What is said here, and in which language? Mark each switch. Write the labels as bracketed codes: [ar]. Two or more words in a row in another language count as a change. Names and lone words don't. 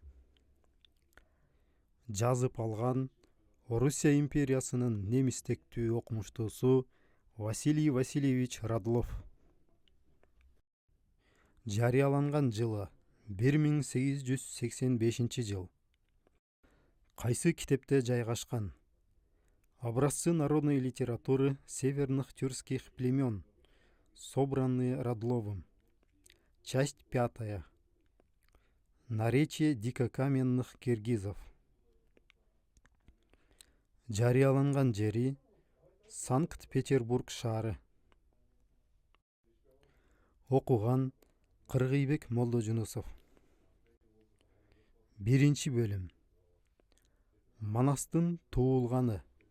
[ky] Жазып алган Орусия империясынын немистектүү окумуштуусу Василий Васильевич Радлов. Жарыяланган жылы 1885 жыл. Кайсы китепте жайгашкан? [ru] Образцы народной литературы северных тюркских племен, собранные Радловым. Часть 5. Наречие дикокаменных киргизов. [ky] Жарыяланган жери Санкт-Петербург шаары. Окуган Кыргыйбек Молдожунусов. 1 бөлүм. Манастын туулганы.